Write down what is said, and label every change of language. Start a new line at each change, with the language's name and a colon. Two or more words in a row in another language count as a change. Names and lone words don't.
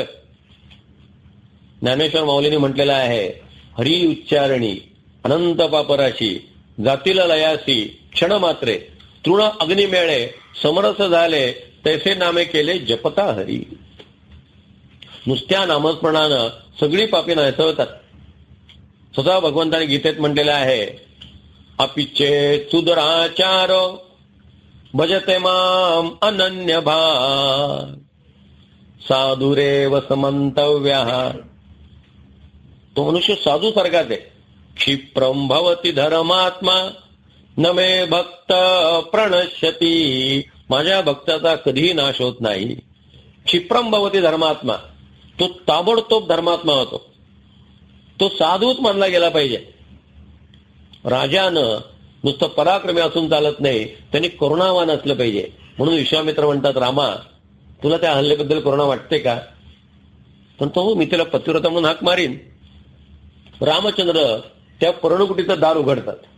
Marathi: ज्ञानेश्वर माऊलीने म्हटलेलं आहे, हरी उच्चारणी अनंत पापराशी जातील लयासी क्षण मात्रे तृण अग्निमेळे समरस झाले तैसे नामे केले जपता हरी. नुसत्या नामस्मरणानं सगळी पापी नाहीसवतात. स्वतः भगवंताने गीतेत म्हटलेलं आहे,
Sanskrit: अपिचे सुदराचार भजते माम अनन्य भाग साधुरेव समंतव्या.
Marathi: तो मनुष्य साधू सारखाच आहे.
Sanskrit: क्षिप्रम भवती धर्मात्मा न मे भक्त प्रणश्यती.
Marathi: माझ्या भक्ताचा कधीही नाश होत नाही.
Sanskrit: क्षिप्रम भवती धर्मात्मा,
Marathi: तो ताबडतोब धर्मात्मा होतो. तो साधूच मानला गेला पाहिजे. राजानं नुसतं पराक्रमी असून चालत नाही, त्यांनी करुणावान असलं पाहिजे. म्हणून विश्वामित्र म्हणतात, रामा तुला त्या हल्ल्याबद्दल करुणा वाटते का? पण तो मी त्याला पतिव्रता म्हणून हाक मारीन. रामचंद्र त्या पर्णकुटीचं दार उघडतात.